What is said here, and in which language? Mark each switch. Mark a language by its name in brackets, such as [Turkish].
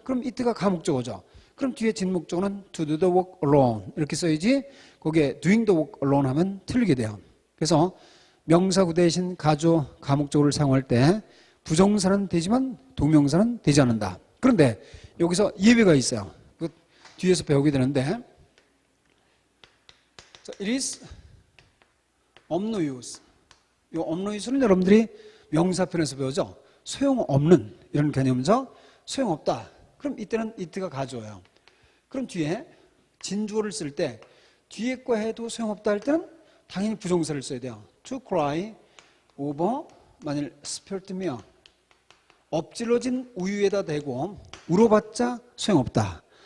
[Korean] 그럼 it가 가목적어죠. 그럼 뒤에 진목적어는 [English] to do the work alone [Korean] 이렇게 써야지 거기에 [English] doing the work alone [Korean] 하면 틀리게 돼요. 그래서 명사구 대신 가주어 가목적어를 사용할 때 부정사는 되지만 동명사는 되지 않는다. 그런데 여기서 예외가 있어요. 그 뒤에서 배우게 되는데 [English] it is of no use. [Korean] 이 [English] of no use [Korean] 는 여러분들이 명사편에서 배우죠. 소용없는 이런 개념이죠. 소용없다. 그럼 이때는 it가 가주어예요. 그럼 뒤에 진주어를 쓸 때 뒤에 거 해도 소용없다 할 때는 당연히 부정사를 써야 돼요. [English] To cry over [Korean] 만일 [English] spilt milk [Korean] 엎질러진 우유에다 대고 울어봤자 소용없다.